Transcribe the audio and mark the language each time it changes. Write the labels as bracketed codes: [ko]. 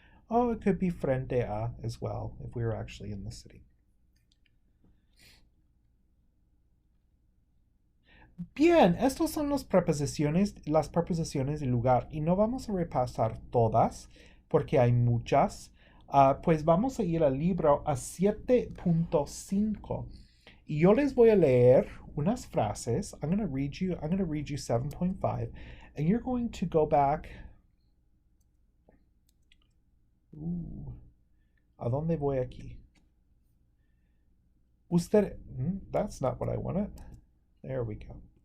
[en] Oh, it could be frente a as well if we were actually in the city. [es] Bien, estos son las preposiciones de lugar y no vamos a repasar todas porque hay muchas. Pues vamos a ir al libro a 7.5 y yo les voy a leer unas frases. [en] I'm going to read you 7.5 and you're going to go back. [es] ¿A dónde voy aquí? [en] That's not what I wanted. There we go.